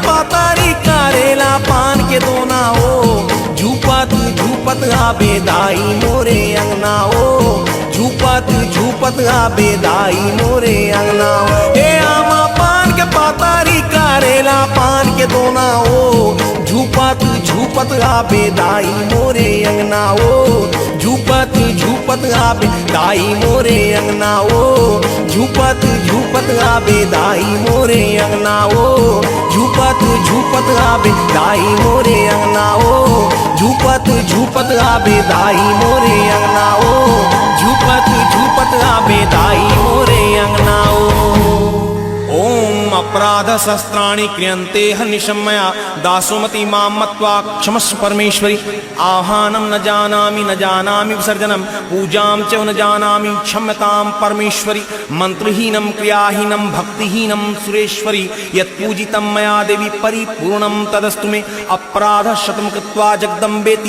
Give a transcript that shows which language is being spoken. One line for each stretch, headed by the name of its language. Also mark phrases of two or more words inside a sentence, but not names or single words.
Chhattisgarhi: पातारी करेला पान के दोना ओ झूपत झूपत आवे दाई मोरे अंगना ओ झूपत झूपत आवे दाई मोरे अंगना ओ हे आमा पान के पातारी करेला पान के दोना ओ झूपत झूपत आवे दाई मोरे अंगना ओ झूपत झूपत आवे दाई मोरे अंगना ओ झूपत झूपत आवे दाई मोरे अंगना ओ झूपत झूपत आवे दाई मोरे अंगना ओ झूपत झूपत आवे दाई मोरे अंगना ओ झूपत झूपत आवे दाई मोरे अंगना ओ
Sanskrit: ओम अपराध शस्त्राणि क्रियन्ते हनिशमया दासोमति मां मत्वा क्षमस्व परमेश्वरी आह्वानं न जानामि विसर्जनं पूजां च न जानामि क्षम्यतां परमेश्वरी मंत्रहीनं क्रियाहीनं भक्तिहीनं सुरेश्वरी यत्पूजितं मया देवी परिपूर्णं तदस्तु मे अपराधशतं कृत्वा जगदम्बेति